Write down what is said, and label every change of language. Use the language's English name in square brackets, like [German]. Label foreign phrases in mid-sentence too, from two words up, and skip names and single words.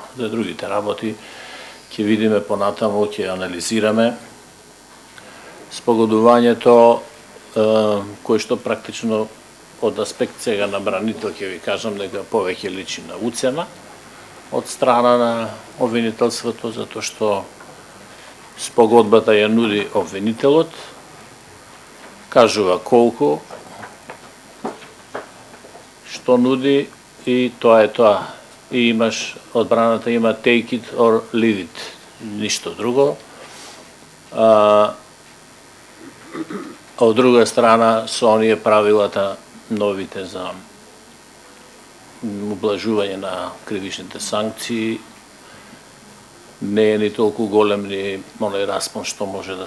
[Macedonian] За другите работи ќе видиме понатаму, ќе анализираме спогодувањето кој што практично од аспект сега на бранител ќе ви кажам дека повеќе личи на уцена од страна на обвинителството, затоа што спогодбата ја нуди обвинителот, кажува колку, што нуди и тоа е тоа. И имаш, одбраната има [English] take it or leave it, [Macedonian] ништо друго. А од друга страна, со оние правилата новите за ублажување на кривичните санкции, не е ни толку голем ни оној распон што може да